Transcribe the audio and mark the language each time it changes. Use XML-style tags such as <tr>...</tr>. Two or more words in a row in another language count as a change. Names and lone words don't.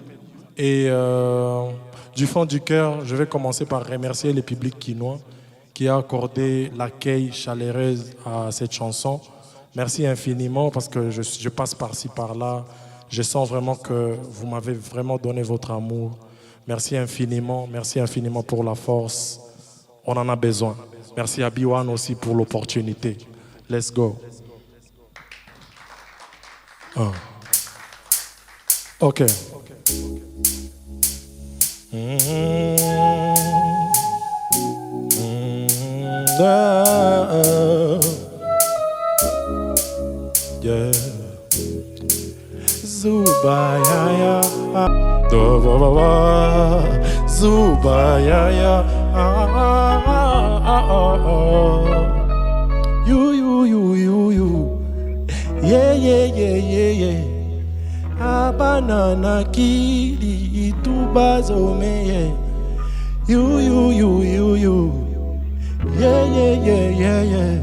<fr>Et du fond du cœur, je vais commencer par remercier le public quinois qui a accordé l'accueil chaleureux à cette chanson. Merci infiniment parce que je passe par-ci, par-là. Je sens vraiment que vous m'avez vraiment donné votre amour. Merci infiniment pour la force. On en a besoin. Merci à B1 aussi pour l'opportunité.</fr> <en>Let's go. Ok. Yeah. Zuba ya ya, do ba ba ba. Zuba ya ya, you. Yeah. Abanana kili itubazome yeah. You. Yeah.</en>